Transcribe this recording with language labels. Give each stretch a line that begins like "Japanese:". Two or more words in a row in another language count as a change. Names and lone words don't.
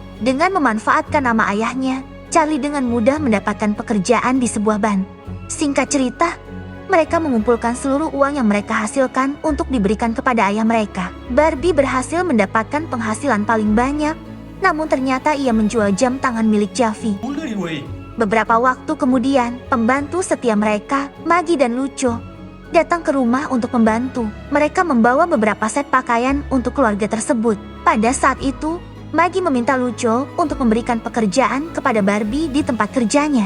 Indonesian: Dengan memanfaatkan nama ayahnya, Charlie dengan mudah mendapatkan pekerjaan di sebuah bank. Singkat cerita, mereka mengumpulkan seluruh uang yang mereka hasilkan untuk diberikan kepada ayah mereka. Barbie berhasil mendapatkan penghasilan paling banyak, namun ternyata ia menjual jam tangan milik Javi.
Spanish: Bulgari, güey.
Indonesian: Beberapa waktu kemudian, pembantu setia mereka, Maggie dan Lucho, datang ke rumah untuk membantu. Mereka membawa beberapa set pakaian untuk keluarga tersebut. Pada saat itu, Maggie meminta Lucho untuk memberikan pekerjaan kepada Barbie di tempat kerjanya.